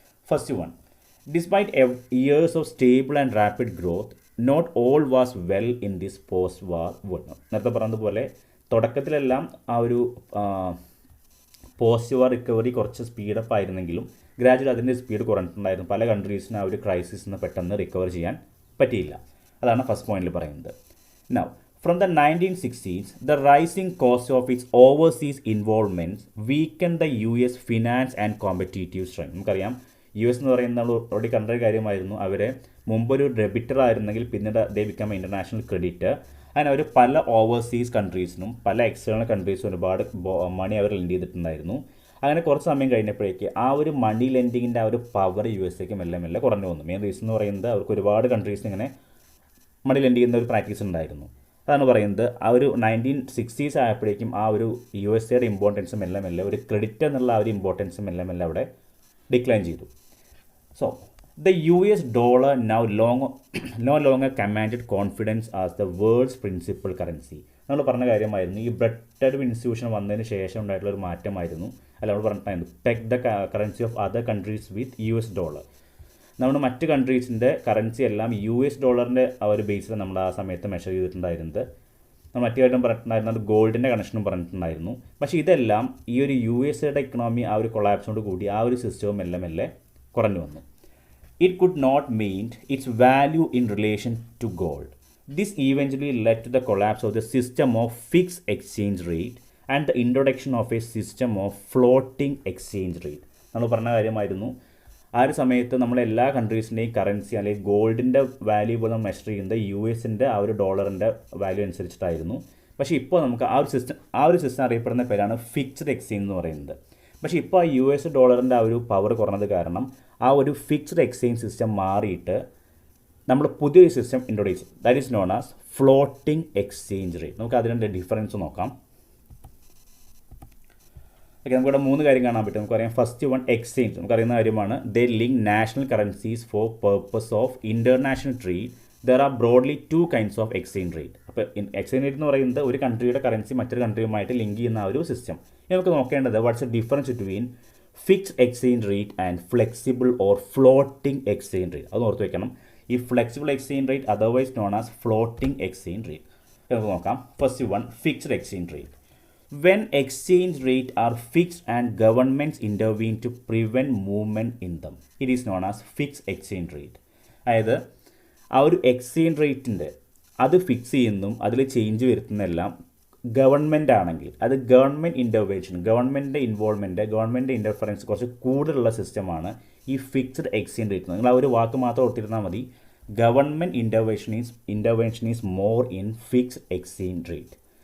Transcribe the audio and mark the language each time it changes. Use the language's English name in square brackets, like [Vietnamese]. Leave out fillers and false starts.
[English] First one, despite years of stable and rapid growth, not all was well in this post war world. [Malayalam] നേരത്തെ പറഞ്ഞതുപോലെ തുടക്കത്തിലെല്ലാം ആ ഒരു post വാർ recovery കുറച്ച് speed up ആയിരുന്നെങ്കിലും gradually അതിൻ്റെ speed കുറഞ്ഞിട്ടുണ്ടായിരുന്നു. പല കൺട്രീസിന് ആ ഒരു ക്രൈസിസിൽ നിന്ന് പെട്ടെന്ന് റിക്കവർ ചെയ്യാൻ പറ്റിയില്ല. അതാണ് ഫസ്റ്റ് പോയിന്റിൽ പറയുന്നത്. [English] Now from the 1960s, the rising cost of its overseas involvements weakened the US finance and competitive strength. [Malayalam] നമുക്കറിയാം US എന്ന് പറയുന്നത് നമ്മൾ ഓൾറെഡി കണ്ട ഒരു കാര്യമായിരുന്നു. അവരെ മുമ്പൊരു ഡെബിറ്റർ ആയിരുന്നെങ്കിൽ പിന്നീട് ദേ ബിക്കം ഇൻ്റർനാഷണൽ ക്രെഡിറ്റർ. അങ്ങനെ അവർ പല ഓവർസീസ് കൺട്രീസിനും പല എക്സ്റ്റേണൽ കൺട്രീസിനും ഒരുപാട് മണി അവർ ലെൻഡ് ചെയ്തിട്ടുണ്ടായിരുന്നു. അങ്ങനെ കുറച്ച് സമയം കഴിഞ്ഞപ്പോഴേക്ക് ആ ഒരു മണി ലെൻഡിങ്ങിൻ്റെ ആ ഒരു പവർ USA മെല്ലെ കുറഞ്ഞു വന്നു. മെയിൻ റീസൺ എന്ന് പറയുന്നത് അവർക്ക് ഒരുപാട് കൺട്രീസിന് ഇങ്ങനെ മണി ലെൻഡ് ചെയ്യുന്ന ഒരു പ്രാക്ടീസ് ഉണ്ടായിരുന്നു. അതാണ് പറയുന്നത് ആ ഒരു 1960s ആയപ്പോഴേക്കും ആ ഒരു USA ഇമ്പോർട്ടൻസ് മെല്ലെ ഒരു ക്രെഡിറ്റ് എന്നുള്ള ആ ഒരു ഇമ്പോർട്ടൻസ് മെല്ലെ അവിടെ ഡിക്ലൈൻ ചെയ്തു. [English] So the US dollar now no longer commanded confidence as the world's principal currency. [Malayalam] നമ്മൾ പറഞ്ഞ കാര്യമായിരുന്നു, ഈ ബ്രെട്ടൺ ഇൻസ്റ്റിറ്റ്യൂഷൻ വന്നതിന് ശേഷം ഉണ്ടായിട്ടുള്ള ഒരു മാറ്റമായിരുന്നു. അല്ല, നമ്മൾ പറഞ്ഞിട്ടായിരുന്നു [English] Peg the currency of other countries with US dollar. [Malayalam] നമ്മൾ മറ്റ് കൺട്രീസിൻ്റെ കറൻസി എല്ലാം US ഡോളറിൻ്റെ ആ ഒരു ബേസിൽ നമ്മൾ ആ സമയത്ത് മെഷർ ചെയ്തിട്ടുണ്ടായിരുന്നത്. നമ്മൾ മറ്റു കാര്യം പറഞ്ഞിട്ടുണ്ടായിരുന്നത് ഗോൾഡിൻ്റെ കണക്ഷനും പറഞ്ഞിട്ടുണ്ടായിരുന്നു. പക്ഷേ ഇതെല്ലാം ഈ ഒരു USA ഇക്കണോമി ആ ഒരു കൊളാപ്സോട് കൂടി ആ ഒരു സിസ്റ്റവും മെല്ലെ കുറഞ്ഞു വന്നു. [English] It could not meet its value in relation to gold. This eventually led to the collapse of the system of fixed exchange rate and the introduction of a system of floating exchange rate. [Malayalam] നമ്മൾ പറഞ്ഞ കാര്യമായിരുന്നു, ആ ഒരു സമയത്ത് നമ്മളെല്ലാ കൺട്രീസിൻ്റെയും currency അല്ലെങ്കിൽ ഗോൾഡിൻ്റെ value ഇപ്പോൾ നമ്മൾ മെഷർ ചെയ്യുന്നത് US ആ ഒരു ഡോളറിൻ്റെ വാല്യൂ അനുസരിച്ചിട്ടായിരുന്നു. പക്ഷേ ഇപ്പോൾ നമുക്ക് ആ ഒരു സിസ്റ്റം അറിയപ്പെടുന്ന പേരാണ് ഫിക്സ്ഡ് എക്സ്ചേഞ്ച് എന്ന് പറയുന്നത്. പക്ഷേ ഇപ്പോൾ ആ US ഡോളറിൻ്റെ ആ ഒരു പവർ കുറഞ്ഞത് കാരണം ആ ഒരു ഫിക്സ്ഡ് എക്സ്ചേഞ്ച് സിസ്റ്റം മാറിയിട്ട് നമ്മൾ പുതിയൊരു സിസ്റ്റം ഇൻട്രൊഡ്യൂസ് ചെയ്തു. [English] That is known as floating exchange rate. [Malayalam] നമുക്ക് അതിൻ്റെ ഡിഫറൻസ് നോക്കാം. ഓക്കെ, നമുക്കിവിടെ 3 കാര്യം കാണാൻ പറ്റും. നമുക്കറിയാം ഫസ്റ്റ് വൺ എക്സ്ചേഞ്ച്, നമുക്കറിയുന്ന കാര്യമാണ്. [English] They link national currencies for purpose of international trade. There are broadly 2 kinds of exchange rate. [Malayalam] അപ്പോൾ എക്സ്ചേഞ്ച് റേറ്റ് എന്ന് പറയുന്നത് ഒരു കൺട്രിയുടെ കറൻസി മറ്റൊരു കൺട്രിയുമായിട്ട് ലിങ്ക് ചെയ്യുന്ന ആ ഒരു സിസ്റ്റം. ഇനി നമുക്ക് നോക്കേണ്ടത് [English] What's a difference between fixed exchange rate and flexible or floating exchange rate. [Malayalam] അത് ഓർത്ത് വെക്കണം. ഈ flexible exchange rate otherwise known as floating exchange rate. നമുക്ക് നോക്കാം. First one fixed exchange rate. [English] when exchange rate are fixed and governments intervene to prevent movement in them. It is known as fixed exchange rate. [Malayalam] അതായത് ആ ഒരു exchange റേറ്റിൻ്റെ അത് fix ചെയ്യുന്നതും അതിൽ change വരുത്തുന്നതെല്ലാം government ആണെങ്കിൽ അത് ഗവൺമെൻറ് ഇൻ്റർവെൻഷൻ, ഗവൺമെൻറ്റിൻ്റെ involvement, government interference കുറച്ച് കൂടുതലുള്ള സിസ്റ്റമാണ് ഈ ഫിക്സ്ഡ് എക്സ്ചേഞ്ച് റേറ്റ്. നിങ്ങൾ ആ ഒരു വാക്ക് മാത്രം ഓർത്തിരുന്നാൽ മതി. [English] Government intervention is more in fixed exchange rate.